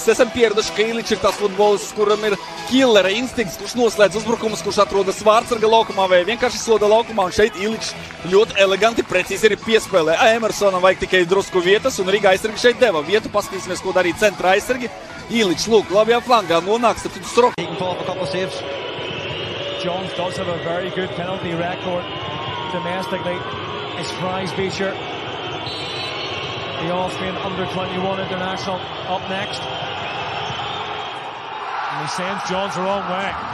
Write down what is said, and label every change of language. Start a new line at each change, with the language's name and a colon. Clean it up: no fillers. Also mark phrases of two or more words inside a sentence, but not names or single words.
Latvian: Esam pieraduši, ka Iličs ir tas futbolists, kuram ir killera instinkts, kurš noslēdz uzbrukumus, kurš atrodas vārtsarga laukumā vai vienkārši soda laukumā. Un šeit Iličs ļoti eleganti, precīzi arī piespēlē. Emersonam vajag tikai drusku vietas un Riga aizsargi šeit deva vietu. Paskatīsimies, ko darīja centra aizsargi. Iličs, lūk, labajā flangā nonāks, tad Strok.
English: Jones does have a very good penalty record domestically. It's Fries Beecher, the Austrian under-21 international, up next. And he sends Jones the wrong way.